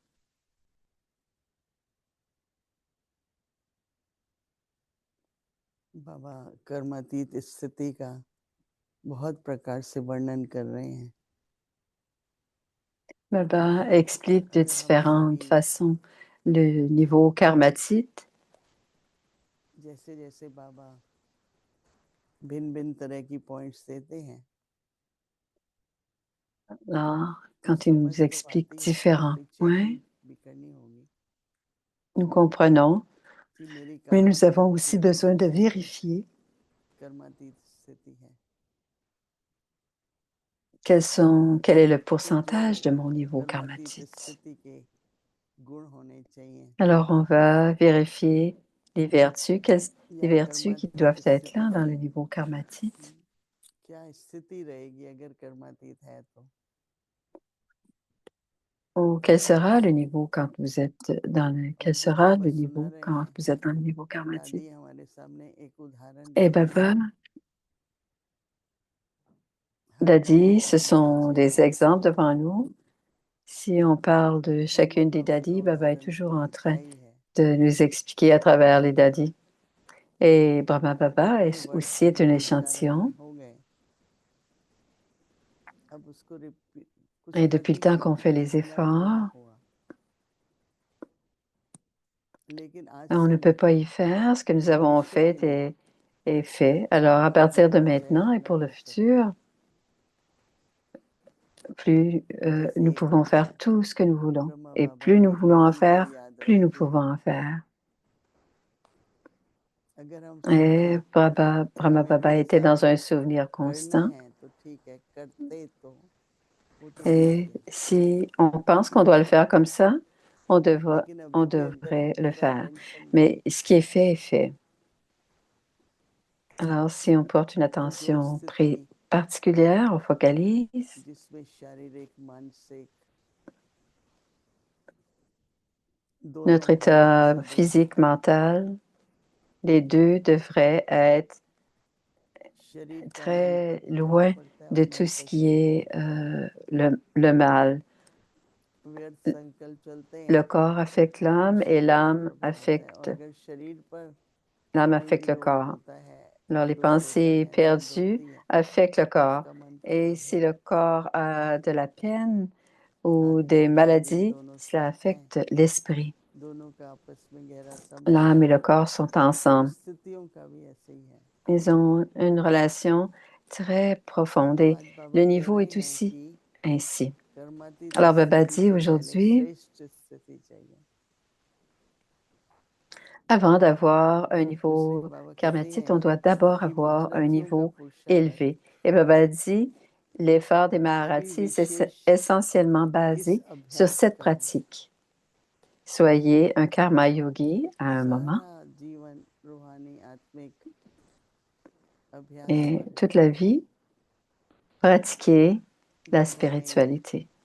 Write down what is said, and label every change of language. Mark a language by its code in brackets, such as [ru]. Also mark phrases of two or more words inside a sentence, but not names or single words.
[hi] बाबा कर्मातीत स्थिति का बहुत प्रकार से वर्णन कर रहे हैं। [fr] Baba explique de [hi] अगर हम [fr] différentes [hi] सभी [fr] façons le niveau karmatite. [hi] जैसे जैसे बाबा भिन्न भिन्न तरह की पॉइंट्स देते हैं, [fr] Alors, [hi] तो [fr] quand il [hi] समझ [fr] nous [hi] तो [fr] explique [hi] आती है, [fr] différents [hi] थोड़ी [fr] points, [hi] चेकिंग भी करनी होगी [fr] nous comprenons, [hi] कि मेरी [fr] mais nous [hi] कर्मातीत [fr] avons aussi [hi] स्थिति [fr] besoin [hi] कौन [fr] de [hi] सी [fr] vérifier [hi] कर्मातीत स्थिति है। [fr] quel est le [hi] तो जो [fr] pourcentage de mon niveau [hi] कर्मातीत [fr] karmatite. [hi] स्थिति के गुण होने चाहिए [fr] Alors, on va vérifier les vertus, les [hi] या [fr] vertus qui [hi] कर्मातीत [fr] doivent être [hi] स्थिति [fr] là dans [hi] की [fr] le niveau karmatite. [hi] क्या स्थिति रहेगी अगर कर्मातीत है तो। [fr] Ou quel sera le niveau quand vous êtes quel [hi] जो [fr] sera [hi] बाबा [fr] le [hi] सुना [fr] niveau [hi] रहे [fr] quand [hi] हैं, [fr] vous êtes dans le niveau karmatique? [hi] दादी हमारे सामने एक उदाहरण [fr] Et [hi] देती [fr] Baba, [hi] हैं। हर दादी [fr] Dadi, ce [hi] अपने [fr] sont [hi] बच्चे [fr] des [hi] को [fr] exemples devant nous. Si on parle de chacune des dadis, [hi] अपना [fr] Baba est [hi] उदाहरण [fr] toujours [hi] तो [fr] en train [hi] दिखाई है। [fr] de nous expliquer à travers les dadis. Et Brahma Baba [hi] इतने वर्ष [fr] aussi [hi] तक [fr] est un [hi] वो उच्चारण [fr] échantillon. [hi] हो गए, अब उसको कुछ [fr] Et depuis le [hi] करके [fr] temps qu'on fait les [hi] पूरा करना [fr] efforts, [hi] होगा, लेकिन आज [fr] on [hi] से [fr] ne peut pas y faire. Ce que nous avons [hi] भविष्य के [fr] fait [hi] लिए [fr] est fait. Alors, à partir de [hi] जितना चाहे [fr] maintenant et [hi] उतना [fr] pour le [hi] कर सकते [fr] futur, [hi] हैं। [fr] plus nous [hi] जैसे [fr] pouvons faire tout ce que nous voulons. [hi] ब्रह्मा [fr] Et [hi] बाबा [fr] plus [hi] ने [fr] nous voulons en [hi] दादी को [fr] faire, [hi] याद [fr] plus [hi] रख [fr] nous [hi] दिया। [fr] pouvons en faire. [hi] अगर हम [fr] Et [hi] सभी [fr] Brahma [hi] हमें भी [fr] Baba était [hi] ऐसा [fr] dans un souvenir [hi] करना [fr] constant. [hi] है तो ठीक है, करते तो वो तो ठीक [fr] Et [hi] है, [fr] si on pense qu'on doit le faire comme ça, [hi] लेकिन [fr] on [hi] अभी भी अगर [fr] devrait le [hi] पूरा [fr] faire. [hi] अटेंशन [fr] Mais ce qui est fait est fait. Alors, si on porte une [hi] तो जो [fr] attention [hi] स्थिति [fr] particulière, on focalise, [hi] जिसमें शारीरिक मानसिक दोनों [fr] notre [hi] प्रकार [fr] état [hi] से दुख [fr] physique, mental, les deux devraient être [hi] शरीर का मन पर [fr] très [hi] भी प्रभाव [fr] loin [hi] पड़ता है और [fr] de [hi] मन [fr] tout ce [hi] पर [fr] qui [hi] शरीर [fr] est [hi] पर भी। [fr] le mal. [hi] व्यर्थ संकल्प चलते [fr] Le [hi] हैं [fr] corps affecte [hi] तो [fr] l'âme et [hi] शरीर पर प्रभाव होता है, और अगर [fr] l'âme [hi] कोई [fr] affecte [hi] भी [fr] le [hi] रोग [fr] corps. [hi] होता है, [fr] Alors, les [hi] दुख होता [fr] pensées [hi] है, दर्द [fr] perdues [hi] होती है, [fr] affectent le [hi] तो [fr] corps. [hi] उसका मन [fr] Et [hi] खराब [fr] si [hi] होता [fr] le [hi] है। [fr] corps a de la peine ou [hi] आत्मा [fr] des [hi] और शरीर [fr] maladies, [hi] दोनों [fr] cela [hi] स्वस्थ हैं, [fr] affecte l'esprit. [hi] दोनों का आपस में गहरा संबंध [fr] L'âme [hi] है। [fr] et le corps sont [hi] तो [fr] ensemble. [hi] स्थितियों का भी ऐसे ही है। [fr] Ils ont une relation très profonde [hi] तो [fr] et [hi] आज बाबा [fr] le [hi] कह [fr] niveau [hi] रहे [fr] est [hi] हैं [fr] aussi [hi] कि [fr] ainsi. [hi] कर्मातीत [fr] Alors, Baba [hi] स्थिति [fr] dit [hi] से पहले [fr] aujourd'hui, [hi] श्रेष्ठ स्थिति चाहिए। [fr] avant d'avoir un [hi] कुछ एक [fr] niveau [hi] बाबा कहते [fr] karmatite, [hi] हैं [fr] on doit d'abord [hi] कि [fr] avoir un [hi] महारथियों का [fr] niveau [hi] पुरुषार्थ [fr] élevé. Et Baba dit L'effort des Maharatis, c'est essentiellement basé sur cette pratique. Soyez un karma yogi à un moment et toute la vie, pratiquez la spiritualité.